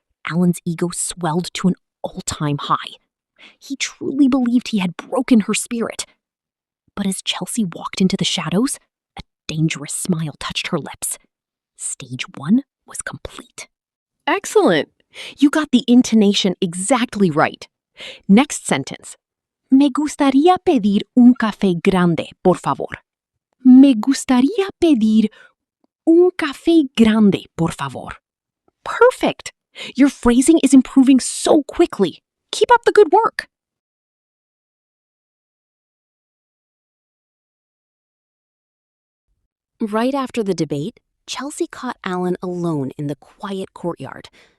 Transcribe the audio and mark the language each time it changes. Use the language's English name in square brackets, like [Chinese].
[English] Alan's ego swelled to an all-time high. He truly believed he had broken her spirit. But as Chelsea walked into the shadows, a dangerous smile touched her lips. Stage 1 was complete. Excellent! You got the intonation exactly right. Next sentence. [Spanish] Me gustaría pedir un café grande, por favor. Me gustaría pedir un café grande, por favor. [English] Perfect! Your phrasing is improving so quickly. Keep up the good work. Right after the debate, Chelsea caught Alan alone in the quiet courtyard.